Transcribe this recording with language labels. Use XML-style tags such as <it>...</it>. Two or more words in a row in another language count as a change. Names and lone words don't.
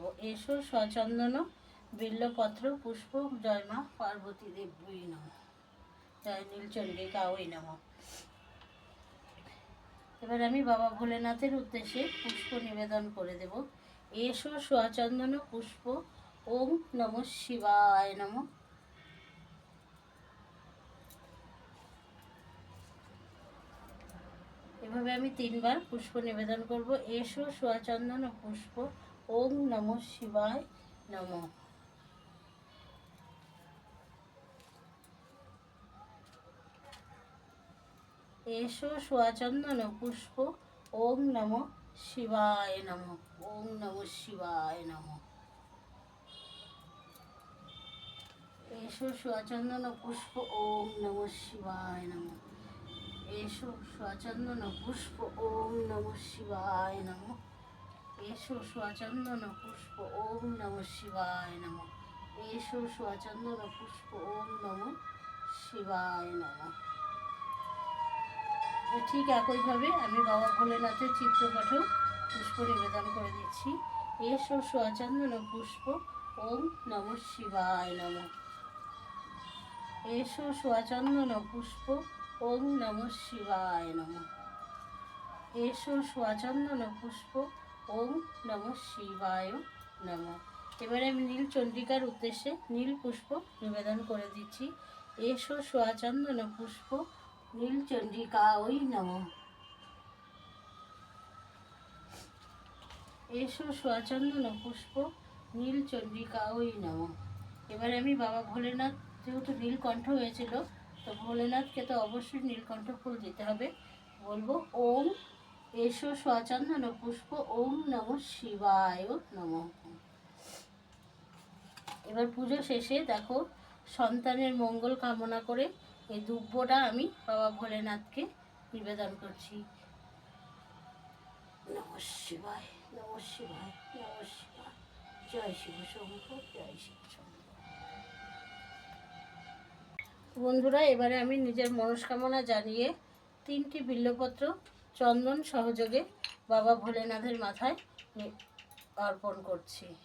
<sa>এসো সচন্দন বিল্লপত্র পুষ্প, জয় মা পার্বতী দেবী নমঃ, জয় নীলচন্ডিকা ওই নমঃ।</sa> <bn>এবার আমি বাবা ভোলেনাথের উদ্দেশ্যে পুষ্প নিবেদন করে দেব।</bn> <sa>এসো সোয়াচন্দন পুষ্প, ওম নমঃ শিবায় নমঃ।</sa> <bn>এভাবে আমি 3 বার পুষ্প নিবেদন করব।</bn> <sa>এসো সোয়াচন্দন পুষ্প, ওম নমঃ শিবায় নমঃ। এসো সোয়াচন্দন পুষ্প, ওম নমঃ শিবায় নমঃ, ওম নমঃ শিবায় নমঃ। এসো সোয়াচন্দন পুষ্প, ওম নমঃ শিবায় নমঃ। এসো সোয়াচন্দন পুষ্প, ওম নমঃ শিবায় নমঃ। এসো সোয়াচন্দন পুষ্প, ওম নমঃ শিবায় নমঃ। এসো সোয়াচন্দন পুষ্প, ওম নমঃ শিবায় নমঃ।</sa> <bn>ঠিক একইভাবে আমি বাবা ভোলেনাথের চিত্রপটেও পুষ্প নিবেদন করে দিচ্ছি।</bn> <sa>এসো সোয়াচন্দন পুষ্প, ওম নমঃ শিবায় নমঃ। এসো সোয়াচন্দন পুষ্প, ওম নমঃ শিবায় নমঃ। এসো সোয়াচন্দন পুষ্প, ওম নমঃ শিবায় নমঃ।</sa> <bn>এবারে আমি নীলচন্ডিকার উদ্দেশ্যে নীল পুষ্প নিবেদন করে দিচ্ছি।</bn> <sa>এসো সোয়াচন্দন পুষ্প, নীলচন্ডিকা ওই নমঃ। এসো সোয়াচন্দন পুষ্প, নীলচন্ডিকা ওই নমঃ।</sa> <bn>এবারে আমি বাবা ভোলেনাথ, যেহেতু নীলকণ্ঠ হয়েছিল, তো ভোলেনাথকে তো অবশ্যই নীলকণ্ঠ ফুল দিতে হবে।</bn> <sa>বলবো, ওম এসো সোয়াচন্দন পুষ্প, ওম নমঃ শিবায় নমঃ।</sa> <bn>এবার পুজো শেষে দেখো, সন্তানের মঙ্গল কামনা করে এই দুব্বটা আমি বাবা ভোলেনাথকে নিবেদন করছি।</bn> <sa>নমঃ শিবায়, নমঃ শিবায়, নমঃ শিবায়, জয় শিব শম্ভু, জয় শিব শম্ভু।</sa> <bn>বন্ধুরা, এবারে আমি নিজের মনস্কামনা জানিয়ে 3টি বিল্লপত্র চন্দন সহযোগে বাবা ভোলেনাথের মাথায় অর্পণ করছি।</bn>